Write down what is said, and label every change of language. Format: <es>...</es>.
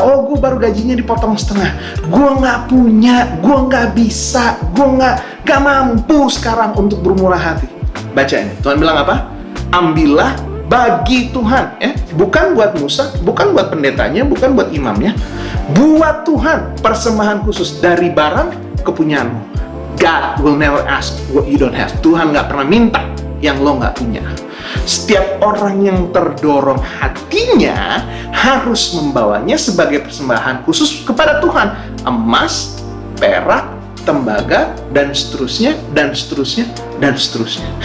<id>Oh gue baru gajinya dipotong setengah. Gue nggak punya, gue nggak bisa, gue nggak mampu sekarang untuk bermurah hati. Baca ini, Tuhan bilang apa? Ambillah bagi Tuhan, ya, bukan buat Musa, bukan buat pendetanya, bukan buat imamnya, buat Tuhan persembahan khusus dari barang kepunyaanmu.</id> <en>God will never ask what you don't have.</en> <id>Tuhan nggak pernah minta yang lo nggak punya. Setiap orang yang terdorong hatinya harus membawanya sebagai persembahan khusus kepada Tuhan. Emas, perak, tembaga, dan seterusnya, dan seterusnya, dan seterusnya.</id>